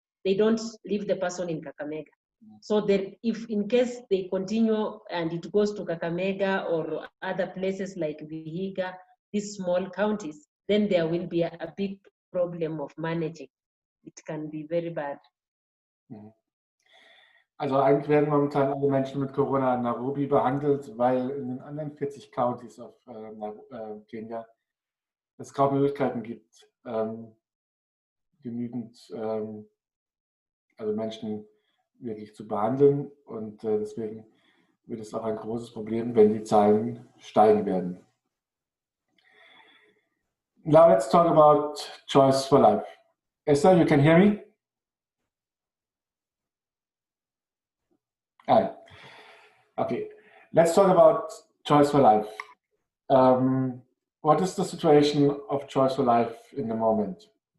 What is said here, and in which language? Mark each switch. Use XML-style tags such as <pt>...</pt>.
<en>They don't leave the person in Kakamega. So that if in case they continue and it goes to Kakamega or other places like Vihiga, these small counties, then there will be a big problem of managing. It can be very bad.</en> <de>Also eigentlich werden momentan alle Menschen mit Corona in Nairobi behandelt, weil in den anderen 40 Counties auf Kenia es kaum Möglichkeiten gibt, genügend also Menschen wirklich zu behandeln und deswegen wird es auch ein großes Problem, wenn die Zahlen steigen werden.</de> <en>Now let's talk about choice for life. Esther, you can hear me? Hi. Okay, let's talk about choice for life. What is the situation of choice for life in the moment?</en>